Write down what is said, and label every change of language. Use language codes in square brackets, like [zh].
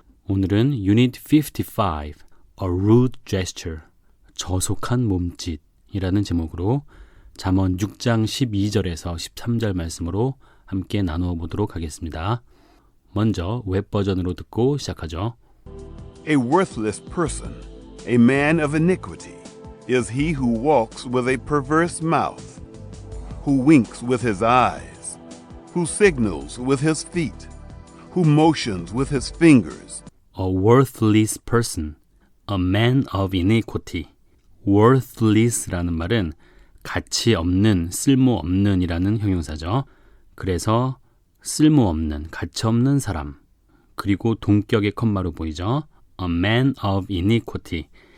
[ko] 오늘은 Unit 55, [en] A Rude Gesture, [ko] 저속한 몸짓이라는 제목으로 잠언 6장 12절에서 13절 말씀으로 함께 나누어 보도록 하겠습니다. 먼저 웹 버전으로 듣고 시작하죠. [en] A worthless person, a man of iniquity, is he who walks with a perverse mouth, who winks with his eyes, who signals with his feet, who motions with his fingers. A worthless person, a man of iniquity. [ko] worthless라는 말은 가치 없는, 쓸모없는 이라는 형용사죠. 그래서 쓸모없는, 가치 없는 사람. 그리고 동격의 컴마로 보이죠. [en] A man of iniquity.